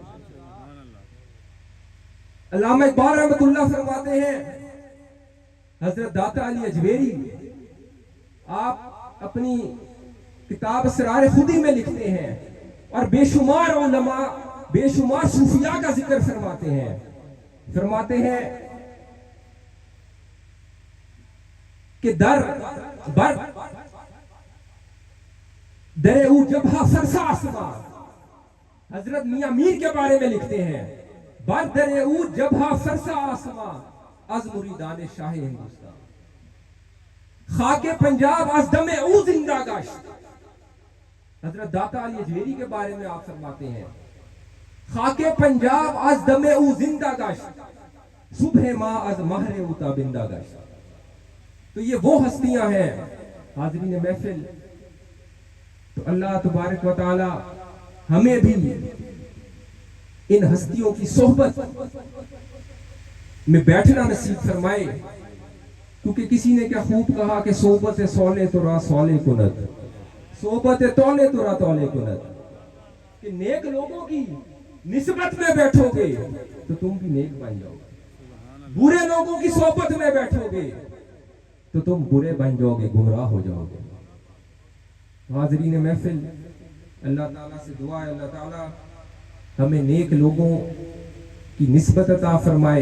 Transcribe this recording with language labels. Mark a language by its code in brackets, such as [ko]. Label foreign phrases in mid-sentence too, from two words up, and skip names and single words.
[ur] علامہ اقبال [ar] رحمۃ اللہ [ur] فرماتے ہیں، حضرت داتا علی اجویری آپ اپنی کتاب اسرار خودی میں لکھتے ہیں اور بے شمار علماء، بے شمار صوفیاء کا ذکر فرماتے ہیں. فرماتے ہیں کہ [fa] در او جبہا فرسا آسمان، [ur] حضرت میاں میر کے بارے میں لکھتے ہیں، [fa] بر در او جبہا فرسا آسمان از مریدان شاہ ہندوستان، خاک پنجاب از دم او زندہ گشت. [ur] حضرت داتا علی اجویری کے بارے میں آپ فرماتے ہیں، [fa] خاک پنجاب از دم او زندہ گشت، صبح ماں از مہر او تابندہ گشت. [ur] تو یہ وہ ہستیاں ہیں حاضرین محفل. تو اللہ تبارک و تعالی ہمیں بھی ان ہستیوں کی صحبت میں بیٹھنا نصیب فرمائے. کیونکہ کسی نے کیا خوب کہا کہ [fa] صحبت سولے تو را سولے کند، صحبت تولے تو را تولے کند، [ur] کہ نیک لوگوں کی نسبت میں بیٹھو گے تو تم بھی نیک بن جاؤ گے، برے لوگوں کی صحبت میں بیٹھو گے تو تم برے بن جاؤ گے، گمراہ ہو جاؤ گے. حاضرین محفل، اللہ تعالیٰ سے دعا ہے اللہ تعالیٰ ہمیں نیک لوگوں کی نسبت عطا فرمائے.